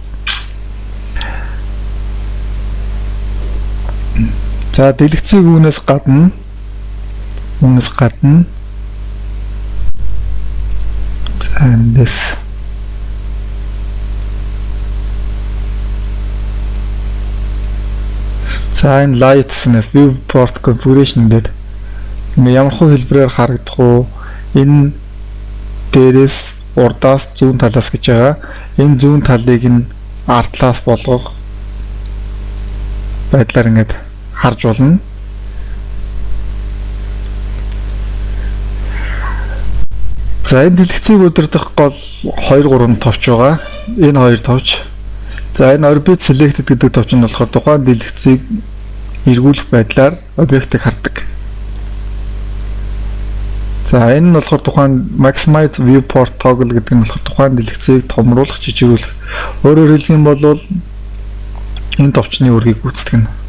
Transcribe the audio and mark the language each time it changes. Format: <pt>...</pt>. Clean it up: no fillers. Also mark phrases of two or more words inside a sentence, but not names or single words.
<mn>За дэлгэцийг үүнээс гадна эндээс за энэ lights-нээс</mn> <en>viewport configuration</en> <mn>дээр ямар хэлбэрээр харагдах уу? Энэ дээрээс урдаас зүүн талаас гэж байгаа. Энэ зүүн талыг нь артлаас болгох байдлаар ингээд харж болно. За энэ дэлгэцийг удирдах гол 2-3 товч байгаа. Энэ 2 товч. За энэ</mn> <en>orbit selected</en> <mn>гэдэг товч нь болохоор тухайн дэлгэцийг эргүүлэх байдлаар объектыг хардаг. За энэ нь болохоор тухайн</mn> <en>maximize viewport toggle</en> <mn>гэдэг нь болохоор тухайн дэлгэцийг томруулах, жижигүүлэх. Өөрөөр хэлэх юм бол энэ товчны үргийг гүйцэтгэнэ.</mn>